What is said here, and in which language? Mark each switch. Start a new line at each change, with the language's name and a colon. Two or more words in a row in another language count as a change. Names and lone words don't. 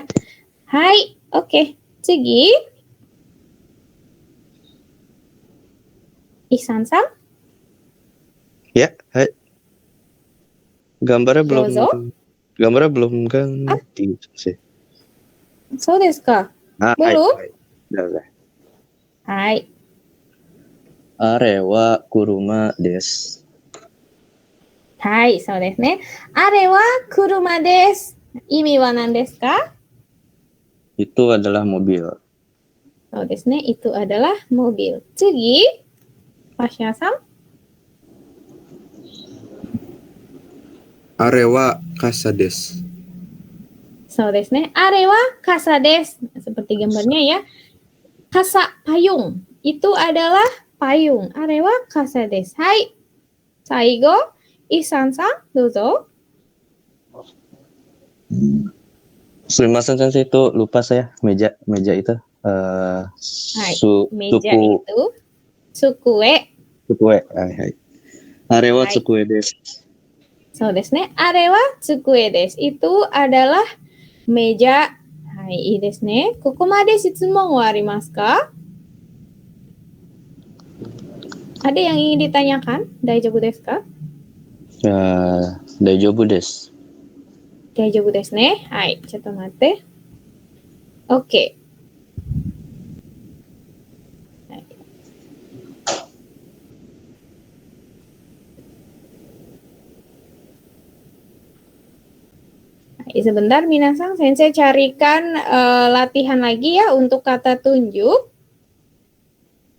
Japanese: Hai, oke. Tsugi. Ihsan-san.
Indonesian: Ya, hai. Gambarnya
Japanese: どうぞ.
Indonesian: belum ganti sih.
Japanese: そうですか? はい.
Indonesian: Belum? Udah.
Japanese: はい. あれは車です. はい、そうですね。あれは車です. 意味は何ですか?
Indonesian: Itu adalah mobil.
Japanese: そうですね.
Indonesian: Itu adalah mobil.
Japanese: 次. Pasya-san. あれは傘です. そうですね。あれは傘です.
Indonesian: Seperti gambarnya ya. Kasa payung. Itu adalah payung.
Japanese: あれは傘です。はい. 最後。Ihsanさん。どうぞ. すみません先生,
Indonesian: itu lupa saya meja itu.
Japanese: はい. Su,
Indonesian: Meja suku itu. Sukue.
Japanese: 机。はい。あれははい. 机です. そうですね。あれは机です.
Indonesian: Itu adalah meja. Hai,
Japanese: いいですね. ここまで質問はありますか?
Indonesian: Ada yang ingin ditanyakan?
Japanese: 大丈夫ですか? 大丈夫です. 大丈夫ですね. はい、ちょっと待って.
Indonesian: Oke. Hai. Hai, sebentar minasang, Sensei carikan latihan lagi ya untuk kata tunjuk.